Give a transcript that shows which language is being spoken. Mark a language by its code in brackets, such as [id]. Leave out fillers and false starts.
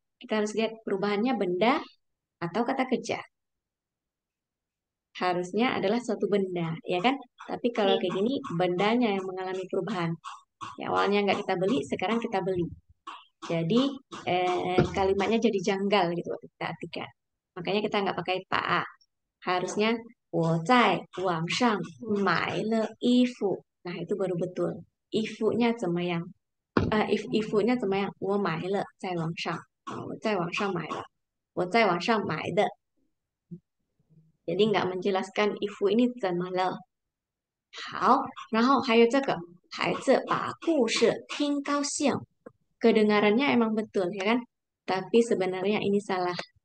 [id] Kita harus lihat perubahannya benda atau kata kerja. Harusnya adalah suatu benda, ya kan? Tapi kalau Iya. kayak gini, bendanya yang mengalami perubahan. Ya, awalnya nggak kita beli, sekarang kita beli. Jadi kalimatnya jadi janggal gitu waktu kita artikan. Makanya kita nggak pakai pa. [zh] Harusnya 我在网上买了衣服. [id] Nah, itu baru betul. [zh] 衣服nya 怎么样?衣服nya 怎么样? 我买了在网上。我在网上买了。我在网上买的. [id] Jadi nggak menjelaskan 衣服 ini [zh] 怎么了。好，然后还有这个孩子把故事听高兴. [id] Kedengarannya emang betul ya kan? Tapi sebenarnya ini salah.